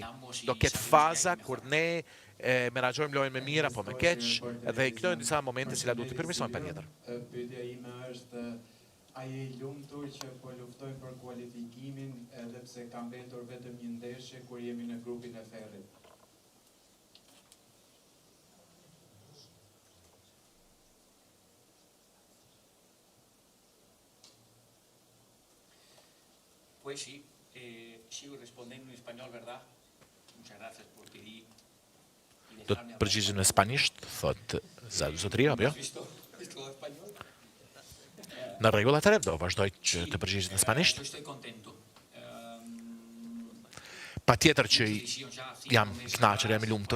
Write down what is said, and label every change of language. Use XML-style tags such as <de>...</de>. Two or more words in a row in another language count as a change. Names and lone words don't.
<sq>Do ketë faza kur ne menaxhojmë lojën me mirë apo me keq, dhe këto janë disa momente që duhet të përmirësohen patjetër. Pyetja ime është a je i lumtur që po luftoj për kualifikimin edhe pse ka mbetur vetëm një ndeshje kur jemi në grupin e ferrit?</sq> <es>Pues sí, sigo respondiendo en español, ¿verdad? Muchas gracias por pedir.</es> <sq>Do të përgjigjem në spanjisht, thot zotëria, apo jo? Në rregull, atëherë do vazhdoj që të përgjigjem në spanjisht. Patjetër që jam i kënaqur, jam i lumtur.</sq>